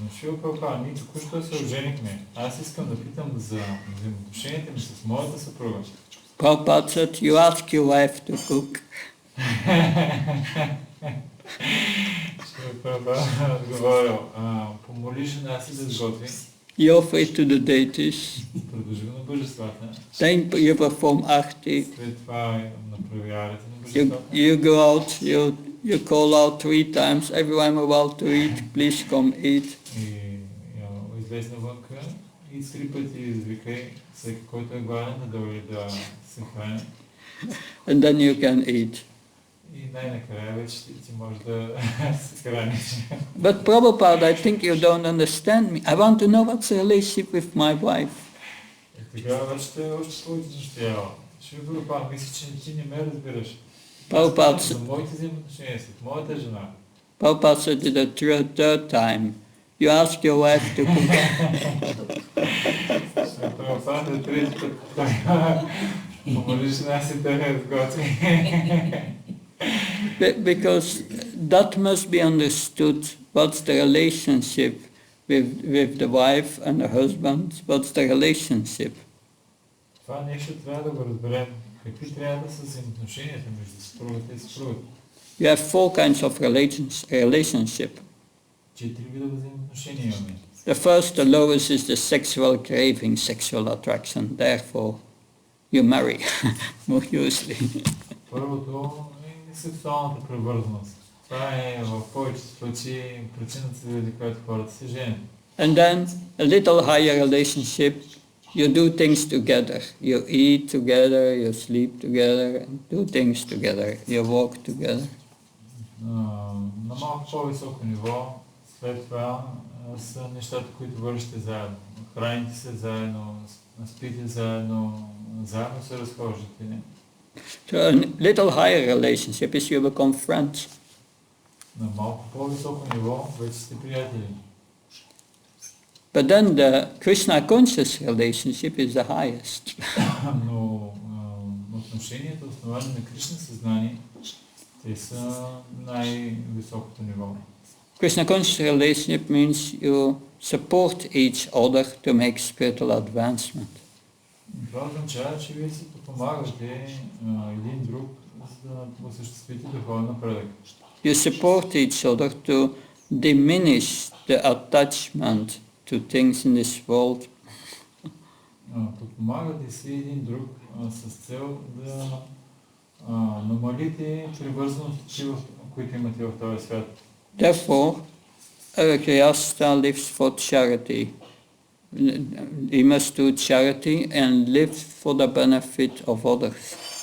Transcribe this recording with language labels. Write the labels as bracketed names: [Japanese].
[Bulgarian] Но Шилпрапада, ние току-що се оженихме. Аз искам да питам за взаимоотношенията ми с моята съпруга. [English] Prabhupada said, you ask your wife to cook. [Bulgarian] Шилпрапада отговорил, помоли жена си да сготви. [English] You offer it to the deities. [Bulgarian] Предложи го на божествата. [English] Then you perform arti. [Bulgarian] След това направи арата на божествата. [English] You go out, you call out 3 times, everyone about to eat, please come eat. [Bulgarian] И излез навънка и 3 пъти извикай всеки, който е гладен, да дойде да се храни. [English] And then you can eat. [Bulgarian] И най-накрая вече ти можеш да се храниш. [English] But Prabhupada, I think you don't understand me. I want to know what's the relationship with my wife. [Bulgarian] И тогава вече те още повече настоява. Шилпрапада, мисля, че ти не ме разбираш. За моите взаимоотношения с моята жена. [English] Prabhupada said it the third time. You ask your wife to cook. [Bulgarian] Шилпрапада трети път. Помоли жена си да я сготви. [English] Because that must be understood. What's the relationship with the wife and the husband? What's the relationship? [Bulgarian] Това нещо трябва да го разберем. Какви трябва да са взаимоотношенията между съпругата и съпругата? [English] You have 4 kinds of relationship. [Bulgarian] 4 вида взаимоотношения имаме. [English] The first, the lowest, is the sexual craving, sexual attraction. Therefore, you marry, more usually. [Bulgarian] Първото е сексуалната привързаност. Това е в повечето случаи причината, заради която хората се женят. [English] And then a little higher relationship, you do things together. You eat together, you sleep together, and do things together. You walk together. [Bulgarian] На малко по-високо ниво, след това са нещата, които вършите заедно. Храните се заедно, спите заедно, заедно се разхождате. [English] So a little higher relationship is you become friends. [Bulgarian] На малко по-високо ниво вече сте приятели. [English] But then the Krishna conscious relationship is the highest. [Bulgarian] Но отношенията, основани на Кришна съзнание, те са най-високото ниво. [English] Krishna conscious relationship means you support each other to make spiritual advancement. [Bulgarian] Това означава, че вие си подпомагате един друг, за да осъществите духовен напредък. [English] You support each other to diminish the attachment to things in this world. [Bulgarian] Подпомагате си един друг с цел да намалите привързаностите, които имате в този свят. [English] Therefore, a Grihastha lives for charity. He must do charity and live for the benefit of others.